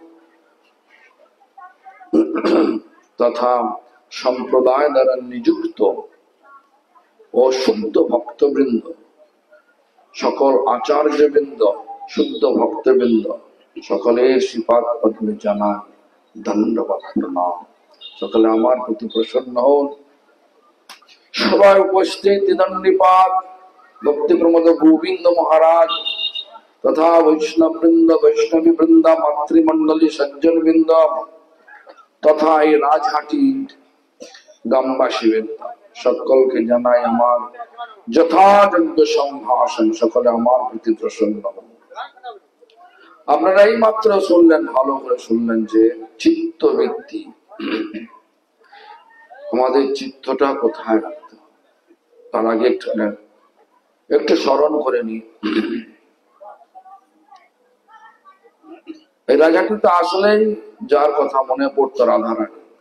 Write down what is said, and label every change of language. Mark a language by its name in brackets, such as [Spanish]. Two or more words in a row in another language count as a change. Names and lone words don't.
[Bangla] তথা সম্প্রদায় দ্বারা নিযুক্ত ও শুদ্ধ ভক্তবৃন্দ সকল আচার্যবৃন্দ শুদ্ধ ভক্তবৃন্দ সকলে শ্রীপাদ পদ্মে জানা ধন্যবাদ প্রণাম। সকলে আমার প্রতি প্রসন্ন হন সবাই উপস্থিত দণ্ডীপাদ ভক্তি প্রমোদ গোবিন্দ মহারাজ তথা বৈষ্ণব বৃন্দ বৈষ্ণবী বৃন্দ মাতৃমণ্ডলী সজ্জন বৃন্দ তথা যে রাজহাটী গ্রামবাসী বৃন্দ সকল কে জানাই আমার যথাযোগ্য সম্ভাষণ সকলে আমার প্রতি প্রসন্ন হন। আপনারা এই মাত্র শুনলেন, ভালো করে শুনলেন যে চিত্তবৃত্তি, আমাদের চিত্তটা কোথায় রাখতে হবে তার আগে একটু স্মরণ করে নি। এই রাজাটি তো আসলেই যার কথা মনে পড়তো রাধারানী।